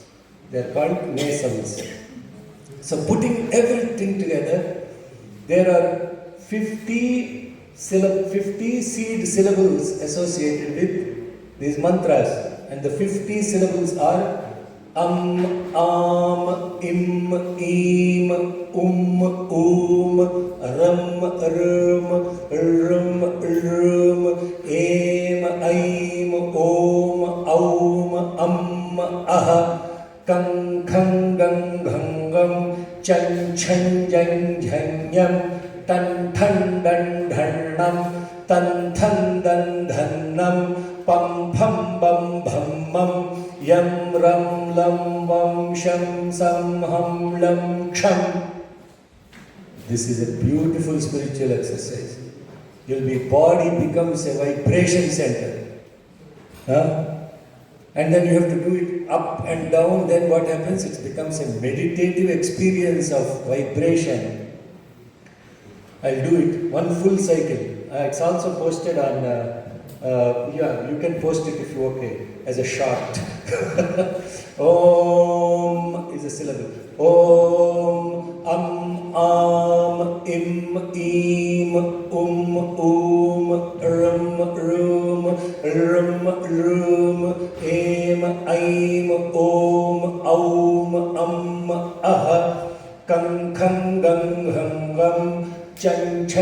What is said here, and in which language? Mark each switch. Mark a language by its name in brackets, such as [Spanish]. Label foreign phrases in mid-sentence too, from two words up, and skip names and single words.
[English] They are called nasals. So putting everything together, there are 50 seed syllables associated with these mantras, and the 50 syllables are [Sanskrit] Am, Im, Ram, Em, Aum, Aha, Kang, Gam, Chan, Janyam, Tan tan dan dhanam, tan tan dan dhanam, pam pam bam bham mam, yam ram lam vam sham sam ham lam sham. [English] This is a beautiful spiritual exercise. Your body becomes a vibration center. And then you have to do it up and down. Then what happens? It becomes a meditative experience of vibration. I'll do it, one full cycle. It's also posted on, you can post it if you're okay, as a short. Om is a syllable. [Sanskrit] Om, Im, Ram, Em, Aum, Aha, Kang, Gam, Chan,